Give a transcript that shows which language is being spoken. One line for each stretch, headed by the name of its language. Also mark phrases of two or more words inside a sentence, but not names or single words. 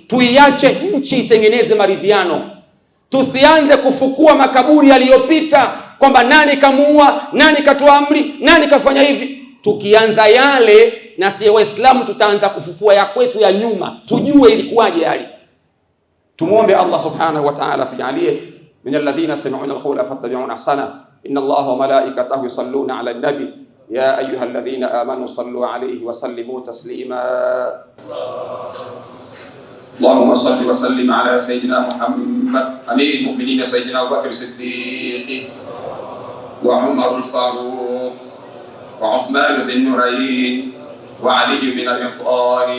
Swahili: Tuiache nchi itengeneze maridhiano. Tusianze kufukua makaburi yaliyopita kwamba nani kamuua, nani katoa amri, nani kafanya hivi. Tukianza yale, na si Waislamu tutaanza kufufua ya kwetu ya nyuma, tujue ilikuwaje yale.
Arabic: Tumuombe Allah سبحانه وتعالى tujalie من الذين يستمعون القول فيتبعون أحسنه. إن الله وملائكته يصلون على النبي يا أيها الذين آمنوا صلوا عليه وسلموا تسليما. اللهم صل وسلم على سيدنا محمد أمير المؤمنين سيدنا أبو بكر الصديق وعمر الفاروق وعثمان ذي النورين وعلي بن أبي طالب.